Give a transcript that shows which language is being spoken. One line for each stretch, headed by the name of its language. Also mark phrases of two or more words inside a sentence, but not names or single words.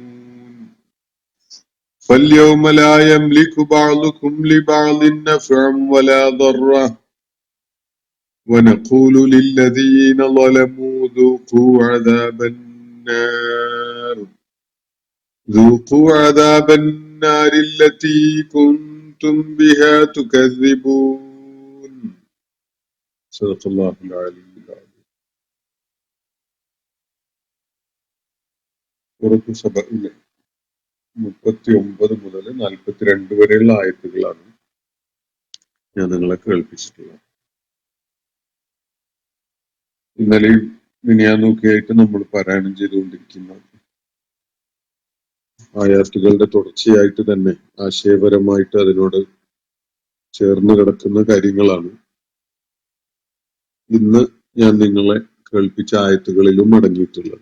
Arabic: فاليوم لا يملك بعضكم لبعض نفعا ولا ضرا ونقول للذين ظلموا ذوقوا عذاب النار التي كنتم بها تكذبون. صدق الله العلي العظيم.
Malayalam: സൂറത്ത് സബയിലെ 39 മുതൽ 42 വരെയുള്ള ആയത്തുകളാണ് ഞാൻ നിങ്ങളെ കേൾപ്പിച്ചിട്ടുള്ളത്. ഇന്നലെയും മിനിയാന്നൊക്കെയായിട്ട് നമ്മൾ പാരായണം ചെയ്തുകൊണ്ടിരിക്കുന്ന ആയത്തുകളുടെ തുടർച്ചയായിട്ട് തന്നെ ആശയപരമായിട്ട് അതിനോട് ചേർന്ന് കിടക്കുന്ന കാര്യങ്ങളാണ് ഇന്ന് ഞാൻ നിങ്ങളെ കേൾപ്പിച്ച ആയത്തുകളിലും അടങ്ങിയിട്ടുള്ളത്.